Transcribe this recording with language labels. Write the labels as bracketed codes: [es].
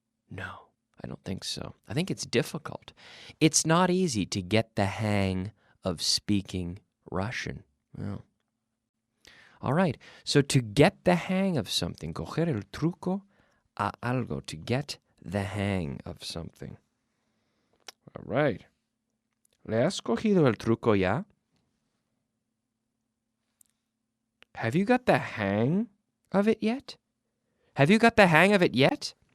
[en] No, I don't think so. I think it's difficult. It's not easy to get the hang of speaking Russian. Well, all right, so to get the hang of something, [es] coger el truco a algo, [en] to get the hang of something. All right. [es] ¿Le has cogido el truco ya? [en] Have you got the hang of it yet? Have you got the hang of it yet?